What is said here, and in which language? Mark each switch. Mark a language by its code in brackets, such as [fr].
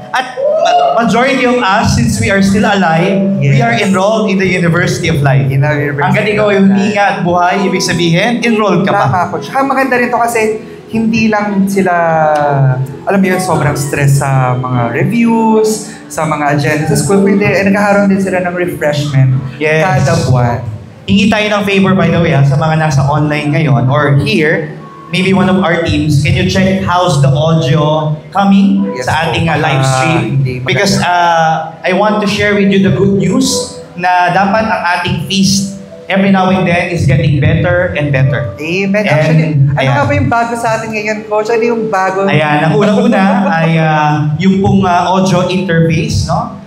[en] At majority of us, since we are still alive, we are enrolled in the University of Life. [tl] Hanggang ikaw ay huminga at buhay, ibig sabihin, enrolled ka pa. Tama ko. Tsaka maganda rin to kasi hindi lang sila, alam mo yun, sobrang stress sa mga reviews, sa mga agenda sa school, kundi nagkakaroon din sila ng refreshment kada buwan. Hingi tayo ng favor, [en] by the way, sa mga nasa online ngayon or here, maybe one of our teams, can you check how's the audio coming sa ating live stream? Because I want to share with you the good news [tl] na dapat ang ating feast [en] every now and then is getting better and better. [tl] Amen. Actually, ano nga ba yung bago sa atin ngayon, Coach? Ano yung bago? Ayan, ang unang-una ay yung pong audio interface, no?